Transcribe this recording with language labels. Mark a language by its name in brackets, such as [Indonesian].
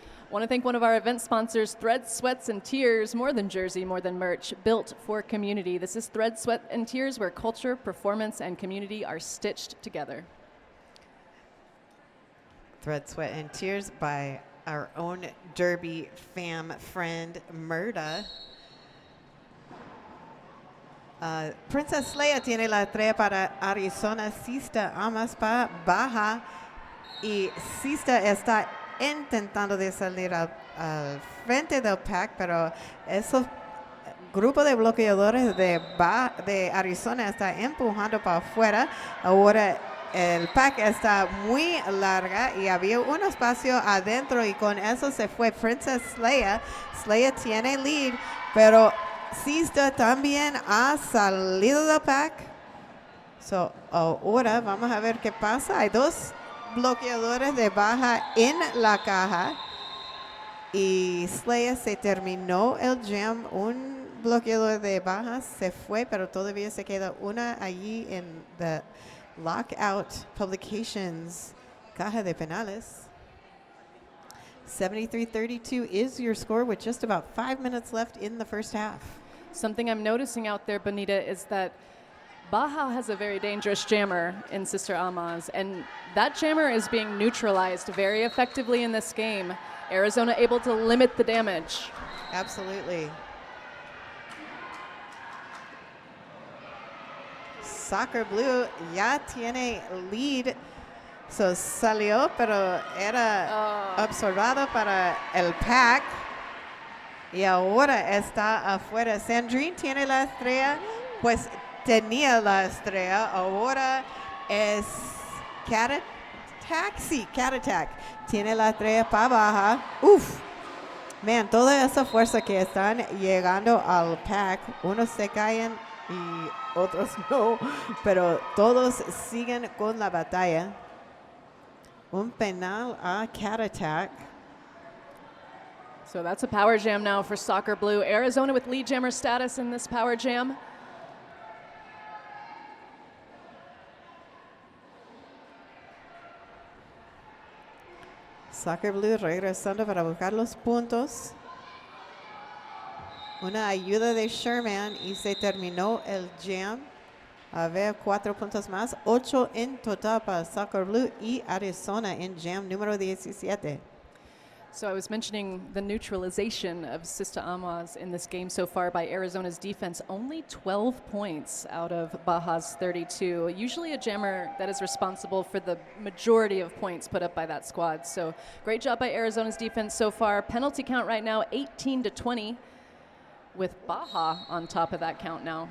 [English] Want to thank one of our event sponsors, Thread, Sweats, and Tears, more than jersey, more than merch, built for community. This is Thread, Sweat, and Tears, where culture, performance, and community are stitched together. Thread, Sweat, and Tears by our own Derby fam friend, Murda. [Spanish] Princess Leia tiene la estrella para Arizona, Sista Amas para Baja y Sista está intentando de salir al frente del pack, pero esos grupos de bloqueadores de Arizona está empujando para afuera. Ahora el pack está muy larga y había un espacio adentro y con eso se fue Princess Leia. Leia tiene lead, pero Sista también ha salido del pack. So, ahora vamos a ver qué pasa. Hay 2 bloqueadores de Baja en la caja. Y Slayer se terminó el jam. Un bloqueador de Baja se fue, pero todavía se queda una allí en the Lockout Publications caja de penales. [English] 73-32 is your score with just about 5 minutes left in the first half. Something I'm noticing out there, Bonita, is that Baja has a very dangerous jammer in Sister Almaz, and that jammer is being neutralized very effectively in this game. Arizona able to limit the damage. Absolutely. [Spanish] Soccer Blue ya tiene lead. So salió, pero era absorbado para el pack. Y ahora está afuera. Sandrine tiene la estrella, pues tenía la estrella. Ahora es Cat Attack. Sí, Cat Attack. Tiene la estrella para Baja. Uf. Man, toda esa fuerza que están llegando al pack, unos se caen y otros no, pero todos siguen con la batalla. Un penal a cat attack. [English] So that's a power jam now for Soccer Blue. Arizona with lead jammer status in this power jam. [Spanish] Soccer Blue regresando para buscar los puntos. Una ayuda de Sherman y se terminó el jam. A ver, 4 puntos más. 8 en total para Soccer Blue y Arizona en jam número 17. [English] So I was mentioning the neutralization of Sista Amaz in this game so far by Arizona's defense. Only 12 points out of Baja's 32. Usually a jammer that is responsible for the majority of points put up by that squad. So great job by Arizona's defense so far. Penalty count right now 18-20 with Baja on top of that count now.